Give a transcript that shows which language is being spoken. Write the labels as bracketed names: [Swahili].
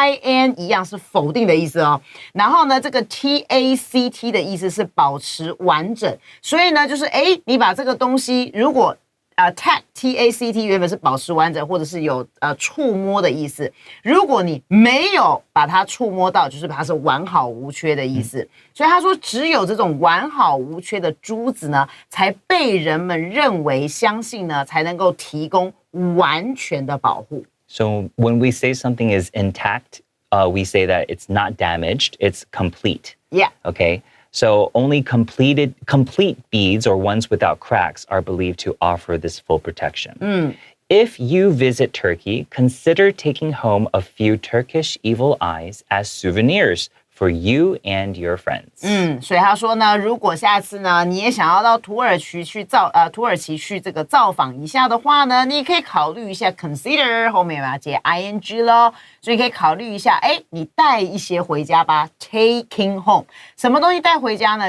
[Chinese] in 一样是否定的意思哦，然后呢，这个 tact 的意思是保持完整，所以呢，就是你把这个东西如果tact 原本是保持完整，或者是有触摸的意思。如果你没有把它触摸到，就是它是完好无缺的意思。所以他说，只有这种完好无缺的珠子呢，才被人们认为相信呢，才能够提供完全的保护。 [English] So when we say something is intact, we say that it's not damaged, it's complete. Yeah. Okay. So only complete beads or ones without cracks are believed to offer this full protection. If you visit Turkey, consider taking home a few Turkish evil eyes as souvenirs for you and your friends. [Chinese] 所以他说呢，如果下次呢你也想要到土耳其去这个造访一下的话呢，你可以考虑一下 consider 后面要接 ing 咯，所以可以考虑一下，你带一些回家吧 ， [English] taking home [Chinese] 什么东西带回家呢？